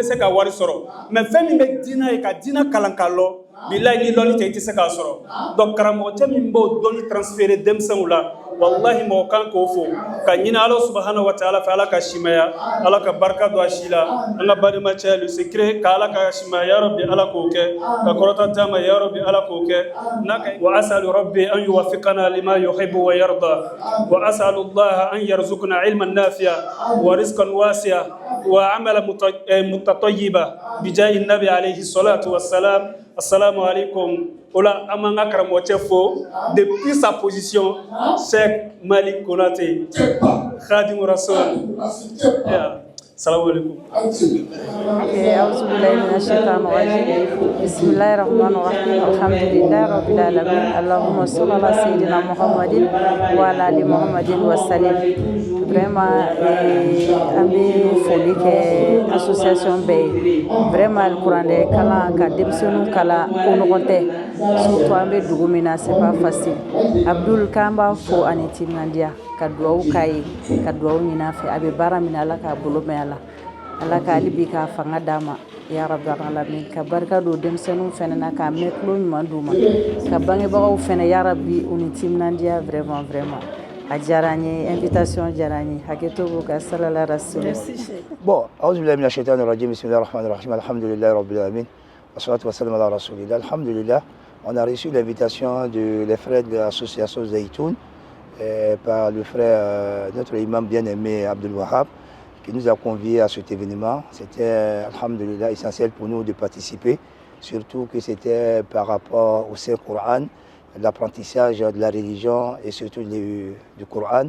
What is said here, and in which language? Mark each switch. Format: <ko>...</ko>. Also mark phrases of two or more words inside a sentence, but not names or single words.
<bm>se ka wari sɔrɔ mais fɛn min bɛ diina ye ka diina kalan ka lɔ bilayi ni lɔnni tɛ i tɛ se k'a sɔrɔ donc karamɔgɔ cɛ min b'o dɔnni transférer denmisɛnw la wallahi mɔgɔ kan k'o fo ka ɲini ala</bm> <ar>سبحانه وتعالى</ar> <bm>fɛ ala ka simaya ala ka barika don a si la an ka balima cɛ</bm> <fr>le secret</fr> <bm>ka ala ka simaya</bm> <ar>يا ربي</ar> <bm>ala k'o kɛ ka kɔrɔta d'a ma</bm> <ar>يا ربي</ar> <bm>ala k'o kɛ n'a ka</bm> <ar>وأسأل ربي أن يوفقنا لما يحب ويرضى وأسأل الله أن يرزقنا علما نافعا ورزقا واسعا وعملا متقبلا بجاه النبي عليه الصلاة والسلام. السلام عليكم.</ar> <bm>Ola amanga karamoche fo</bm> <fr>depuis sa position</fr> <bm>Cheikh Malik Konaté Khadim Rasoul.</bm> <ar>السلام عليكم. أعوذ بالله من الشيطان الرجيم بسم الله الرحمن الرحيم الحمد لله رب العالمين اللهم صل على سيدنا محمد وعلى آل محمد وسلم.</ar> <bm>Vraiment an bɛ foli kɛ association bɛɛ ye vraiment alikuranɛ kalan ka denmisɛnninw kalan ko nɔgɔn tɛ surtout an bɛ dugu min na</bm> <fr>c'est pas facile.</fr> <bm>Abdul k'an b'a fo ani timinandiya ka dugawu k'a ye ka dugawu ɲini a fɛ a bɛ baara min na ala k'a bolo mɛn a la ala ka hali bi k'a fanga d'a ma</bm> <ar>يا رب العالمين</ar> <bm>ka barika don denmisɛnninw fɛnɛ na k'a mɛn tulo ɲuman d'u ma ka bangebagaw fɛnɛ</bm> <ar>يا ربي</ar> <bm>u ni timinandiya</bm> <fr>vraiment invitation</fr> <bm>jarani haketobo ka salala rasul.</bm> <fr>Bon,</fr> <ar>أعوذ بالله من الشيطان الرجيم بسم الله الرحمن الرحيم الحمد لله رب العالمين والصلاة والسلام على رسول الله الحمد لله.</ar> <fr>On a reçu l'invitation des frères de l'association Zaytoun par le frère notre imam bien-aimé Abdul Wahab qui nous a conviés à cet événement. C'était alhamdulillah essentiel pour nous de participer, surtout que c'était par rapport au Saint-Coran, l'apprentissage de la religion et surtout du Coran.</fr>